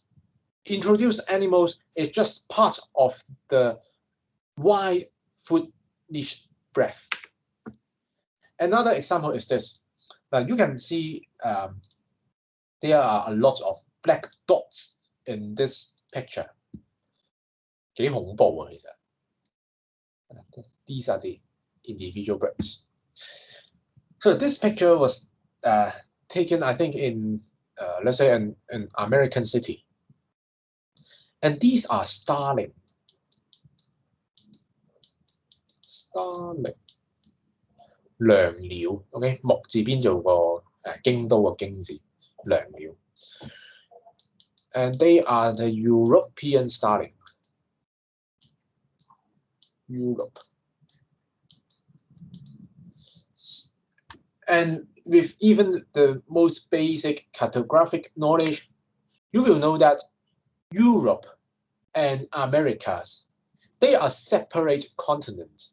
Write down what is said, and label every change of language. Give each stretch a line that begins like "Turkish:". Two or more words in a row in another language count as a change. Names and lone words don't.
English: Introduced animals is just part of the wide food niche breadth. Another example is this. Now you can see there are a lot of black dots in this picture.
Cantonese: 幾恐怖啊，其實。
English: These are the individual birds. So this picture was taken, I think, in let's say an American city, and these are starling. Starling.
Cantonese: 椋鳥 ，OK， 木字邊做個京都個京字，椋鳥。
English: And they are the European starling. Europe. And with even the most basic cartographic knowledge, you will know that Europe and Americas, they are separate continents.